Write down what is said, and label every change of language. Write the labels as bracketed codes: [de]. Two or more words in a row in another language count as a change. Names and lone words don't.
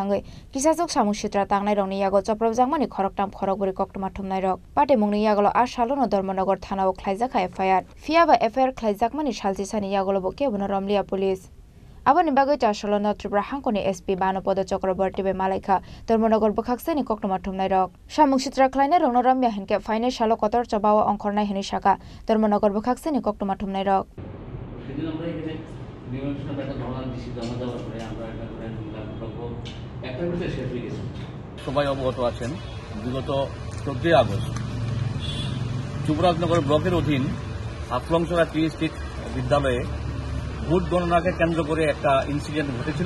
[trp] thangai kisajok samung sidra tangnai rokni yago soprop jakmani khoroktam khorokbori koktuma thumnai rok patimungni yagolo asalo no Dharmanagar thanao khlaijaka FIR fiaba FIR khlaijakmani saljisani yagolo bo kebono Ramlia police aboni bagai chasalo no Tripura hangkorni SP banu Podo Chakraborty bai malaika Dharmanagar bakhaksani koktuma thumnai rok samung sidra khlainai rokno ramya hinke fainai salo kotor chabawa ongkhornai hini saka Dharmanagar bakhaksani koktuma thumnai rok [bn] সবাই অবগত আছেন বিগত 14 আগস্ট যুবরাজনগর ব্লকের অধীন হাফলংছড়া টি স্ট্রিট বিদ্যালয়ে ভোট গণনাকে কেন্দ্র করে একটা ইনসিডেন্ট ঘটেছিল।